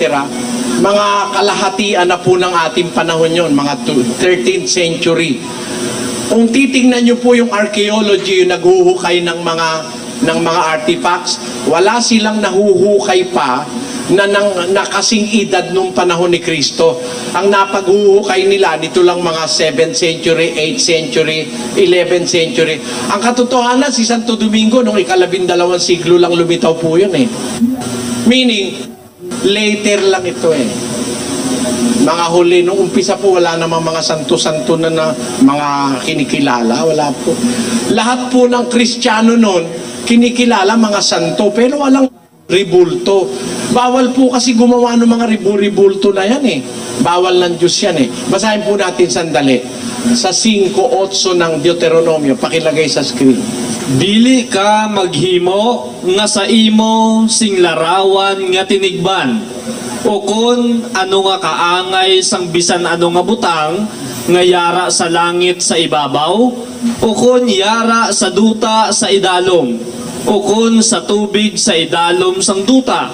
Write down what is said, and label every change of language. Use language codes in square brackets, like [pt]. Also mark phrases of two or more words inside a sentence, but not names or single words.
[tl] Mga kalahatian na po ng ating panahon yon, mga 13th century. Kung titingnan nyo po yung archaeology, yung naghuhukay ng mga artifacts, wala silang nahuhukay pa na kasing edad nung panahon ni Kristo. Ang napaghuhukay nila, dito lang mga 7th century, 8th century, 11th century. Ang katotohanan, si Santo Domingo, nung ika-12 siglo lang lumitaw po yun eh. Meaning, later lang ito eh. Mga huli, nung umpisa po, wala namang mga santo-santo na mga kinikilala. Wala po. Lahat po ng Kristiyano noon, kinikilala mga santo, pero walang ribulto. Bawal po kasi gumawa ng mga ribulto na yan eh. Bawal ng Diyos yan eh. Basahin po natin sandali. Sa 5:8 ng Deuteronomio, pakilagay sa screen. [hil] Dili ka maghimo nga sa imo sing larawan nga tinigban. O kun ano nga kaangay sang bisan ano nga butang nga yara sa langit sa ibabaw, o kun yara sa duta sa idalom, o kun sa tubig sa idalom sang duta.